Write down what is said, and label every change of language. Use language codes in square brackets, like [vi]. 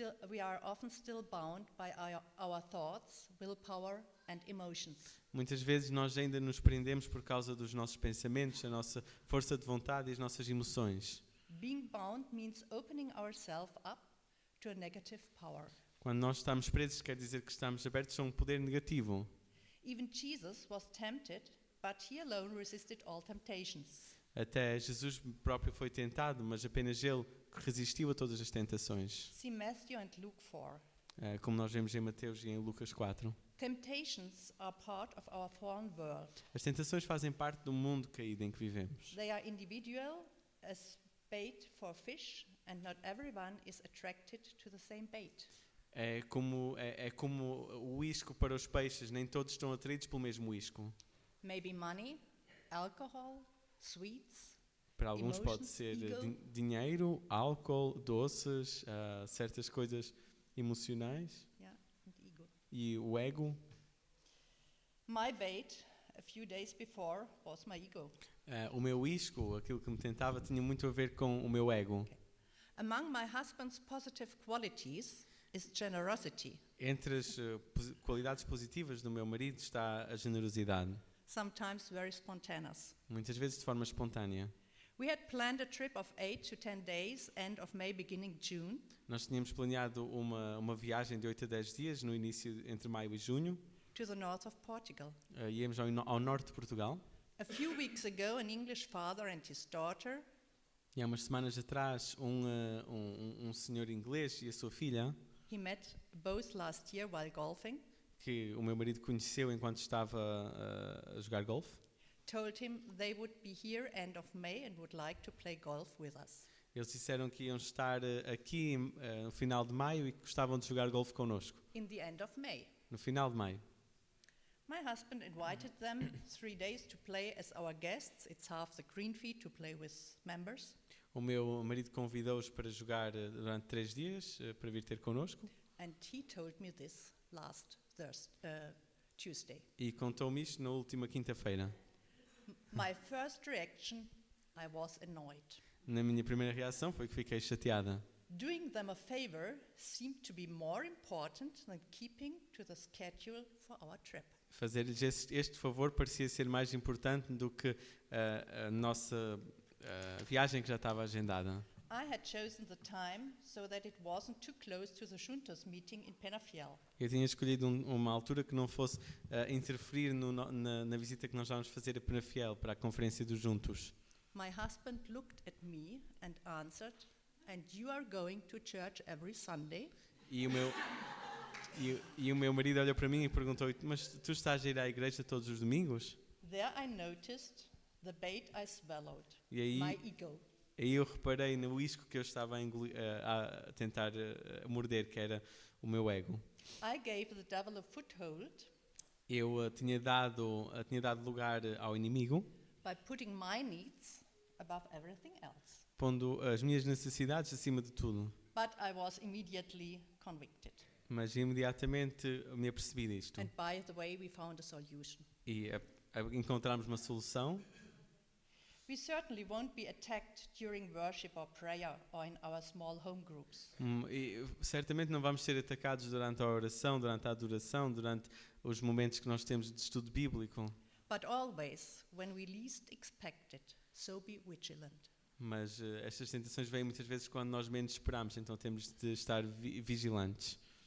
[en] we are often still bound by our thoughts, willpower, and emotions. [pt] muitas vezes nós ainda nos prendemos por causa dos nossos pensamentos, a nossa força de vontade e as nossas emoções. [en] Being bound means opening ourselves up to a negative power. [pt] Quando nós estamos presos, quer dizer que estamos abertos a um poder negativo. [en] Even Jesus was tempted, but he alone resisted all temptations. [pt] Até Jesus próprio foi tentado, mas apenas ele resistiu a todas as tentações. [en] See Matthew and Luke 4. [pt] Como nós vemos em Mateus e em Lucas 4. [en] Temptations are part of our fallen world. [pt] As tentações fazem parte do mundo caído em que vivemos. [en] They are individual as bait for fish, and not everyone is attracted to the same bait. [pt] É como o isco para os peixes, nem todos estão atraídos pelo mesmo isco. [en] Maybe money, alcohol, sweets. [pt] Para alguns pode [en] Emotions, [pt] ser [en] ego. [pt] dinheiro, álcool, doces, certas coisas emocionais [en] Yeah, and ego. [pt] e o ego. [en] My bait a few days before was my ego. [pt] O meu isco, aquilo que me tentava, tinha muito a ver com o meu ego. [en] Among my husband's positive qualities is generosity. [pt] Entre as qualidades positivas do meu marido está a generosidade, [en] Sometimes very spontaneous. [pt] muitas vezes de forma espontânea. [en] We had planned a trip of 8 to 10 days, end of May, beginning June, [pt] Nós tínhamos planeado uma viagem de 8 a 10 dias, no início entre maio e junho. [en] to the north of Portugal. [pt] Íamos ao norte de Portugal. [en] A few weeks ago, an English father and his daughter [pt] E há umas semanas atrás, um senhor inglês e a sua filha, [en] he met both last year while golfing, [pt] que o meu marido conheceu enquanto estava a jogar golfe, [en] told him they would be here end of May and would like to play golf with us. [pt] eles disseram que iam estar aqui no final de maio e que gostavam de jogar golfe connosco. [en] In the end of May. [pt] No final de maio. [en] My husband invited them 3 days to play as our guests. It's half the green fee to play with members. [pt] O meu marido convidou-os para jogar durante 3 dias, para vir ter connosco, [en] And he told me this last Tuesday. [pt] e contou-me isto na última quinta-feira. [en] My first reaction, I was annoyed. [pt] Na minha primeira reação foi que fiquei chateada. [en] Doing them a favor seemed to be more important than keeping to the schedule for our trip. [pt] Fazer-lhes este favor parecia ser mais importante do que a nossa viagem que já estava agendada. [en] I had chosen the time so that it wasn't too close to the Juntos meeting in Penafiel. [pt] Eu tinha escolhido uma altura que não fosse interferir na visita que nós vamos fazer a Penafiel para a conferência dos Juntos. [en] My husband looked at me and answered, "And you are going to church every Sunday?" [pt] E o meu marido olhou para mim e perguntou: mas tu estás a ir à igreja todos os domingos? [en] There I noticed the bait I swallowed, [pt] E aí [en] my ego. [pt] eu reparei no isco que eu estava a tentar morder, que era o meu ego. [en] I gave the devil a foothold [pt] Eu tinha dado lugar ao inimigo, [en] by putting my needs above everything else. [pt] pondo as minhas necessidades acima de tudo. [en] But I was immediately convicted. [pt] Mas imediatamente me apercebi disto. [en] And by the way, we found a solution. [pt] E encontramos uma solução. [en] We certainly won't be attacked during worship or prayer or in our small home groups. [pt] E certamente não vamos ser atacados durante a oração, durante a adoração, durante os momentos que nós temos de estudo bíblico. [en] But always, when we least expect it, so be vigilant. [pt] Mas estas tentações vêm muitas vezes quando nós menos esperamos, então temos de estar vigilantes.